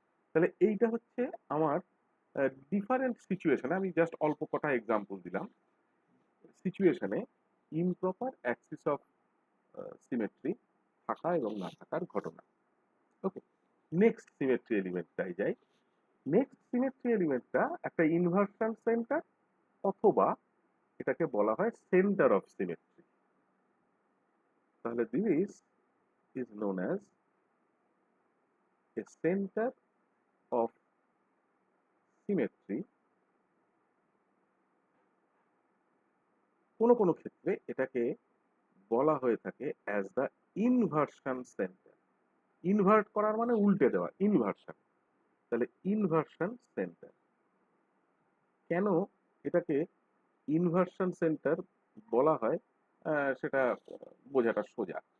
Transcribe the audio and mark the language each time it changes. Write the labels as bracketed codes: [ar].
[bn] তাহলে এইটা হচ্ছে আমার ডিফারেন্ট সিচুয়েশনে, আমি জাস্ট অল্প কটা এক্সাম্পল দিলাম, সিচুয়েশনে ইমপ্রপার অ্যাক্সিস অফ সিমেট্রি থাকা এবং না থাকার ঘটনা। ওকে, নেক্সট সিমেট্রি এলিমেন্টটাই যাই। নেক্সট সিমেট্রি এলিমেন্টটা একটা ইনভার্সন সেন্টার, অথবা এটাকে বলা হয় সেন্টার অফ সিমেট্রি। [en] তাহলে this is known as a center of symmetry। [bn] কোনো কোনো ক্ষেত্রে এটাকে বলা হয়ে থাকে [en] As the inversion centre. [bn] Invert করার মানে উল্টে দেওয়া, ইনভার্সন। তাহলে ইনভার্সন সেন্টার, কেন এটাকে ইনভার্সন সেন্টার বলা হয় সেটা বোঝাটা সোজা।